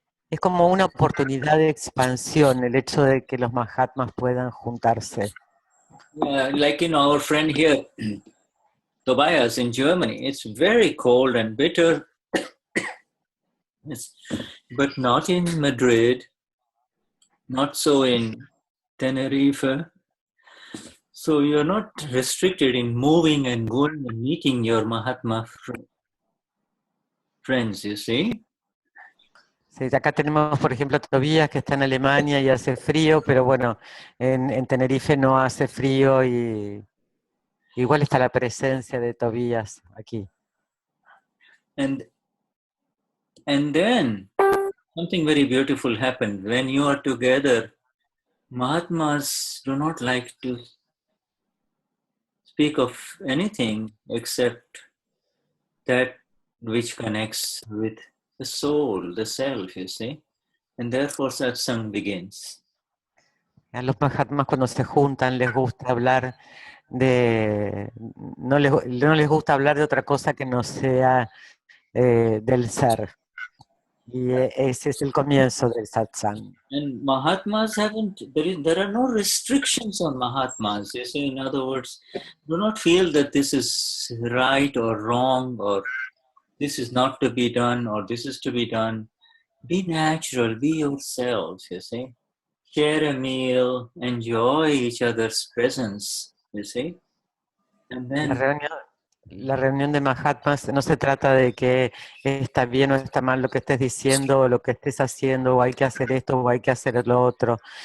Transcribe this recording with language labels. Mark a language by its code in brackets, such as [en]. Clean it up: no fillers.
[es] Es como una oportunidad de expansión el hecho de que los Mahatmas puedan juntarse. [en] Like our friend here, Tobias in Germany, it's very cold and bitter, but not in Madrid, not so in Tenerife. So you're not restricted in moving and going and meeting your Mahatma friend. friends, you see. [es] Sí, acá tenemos, por ejemplo, a Tobías, que está en Alemania y hace frío, pero bueno, en Tenerife no hace frío y igual está la presencia de Tobías aquí. [en] And then something very beautiful happened. When you are together, Mahatmas do not like to speak of anything except that which connects with the soul, the self, you see. And therefore satsang begins. [es] A los Mahatmas cuando se juntan les gusta hablar de... No les gusta hablar de otra cosa que no sea del ser. Y ese es el comienzo del satsang. [en] And Mahatmas haven't, there are no restrictions on Mahatmas. You see, in other words, do not feel that this is right or wrong or this is not to be done or this is to be done. Be natural, be yourselves, you see. Share a meal, enjoy each other's presence, you see. And then [es] La reunión de Mahatmas no se trata de que está bien o está mal lo que estés diciendo o lo que estés haciendo o hay que hacer esto o hay que hacer lo otro.